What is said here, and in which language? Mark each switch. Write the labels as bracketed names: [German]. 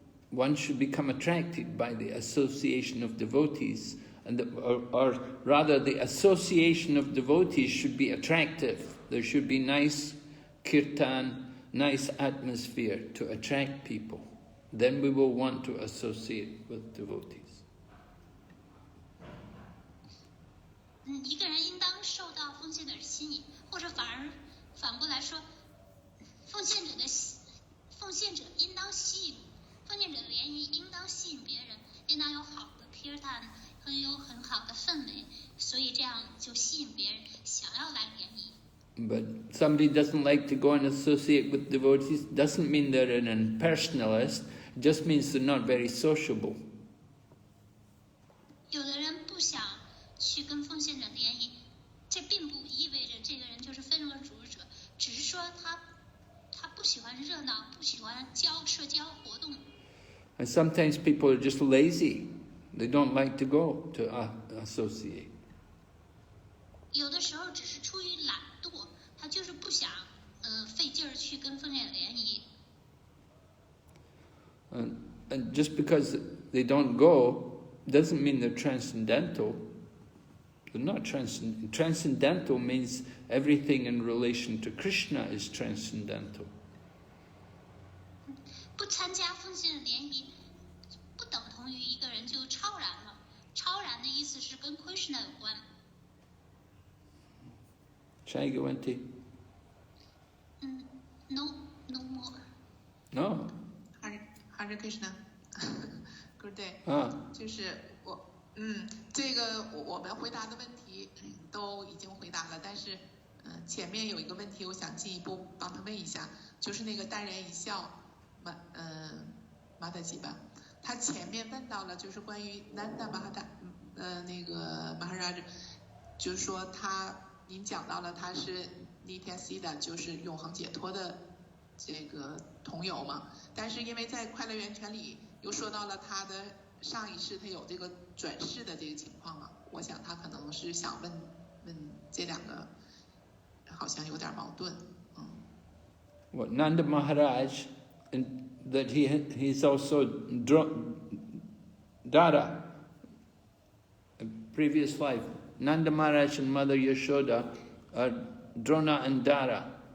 [English] One should become attracted by the association of devotees, or rather the association of devotees should be attractive. There should be nice kirtan, nice atmosphere to attract people. Then we will want to associate with devotees. [Chinese] 一个人应当受到奉献者的吸引，或者反过来说，奉献者应当吸引，奉献者的联谊应当吸引别人，应当有好的 kirtan， 有很好的氛围，所以这样就吸引别人想要来联谊。 [English] But somebody doesn't like to go and associate with devotees doesn't mean they're an impersonalist. It just means they're not very sociable. [Chinese] 有的人不想去跟奉献者联谊，这并不意味着这个人就是非人格主义者，只是说他不喜欢热闹，不喜欢社交活动。 [English] And sometimes people are just lazy. They don't like to go to associate. [Chinese] 有的时候只是出于懒惰，他就是不想费劲儿去跟奉献者联谊。 [English] And just because they don't go doesn't mean they're transcendental. They're not transcendental. Transcendental means everything in relation to Krishna is transcendental. [Chinese] 不参加奉献者联谊，不等同于一个人就超然了。超然的意思是跟 Krishna 有关。下一个问题。 [English] No more. No. Hare Krishna. Good day. [Chinese] 就是这个我们回答的问题都已经回答了，但是前面有一个问题，我想进一步帮他问一下，就是那个淡然一笑，马达吉吧，他前面问到了，就是关于Nanda那个Maharaja，就是说您讲到了他是 Nityasiddha， 就是永恒解脱的这个同游嘛，但是因为在快乐源泉里又说到了他的上一世他有这个转世的这个情况嘛，我想他可能是想问这两个好像有点矛盾。 [English] What Nanda Maharaj, that he's also Dara, a previous life. Nanda Maharaj and Mother Yashoda are Drona and Dara.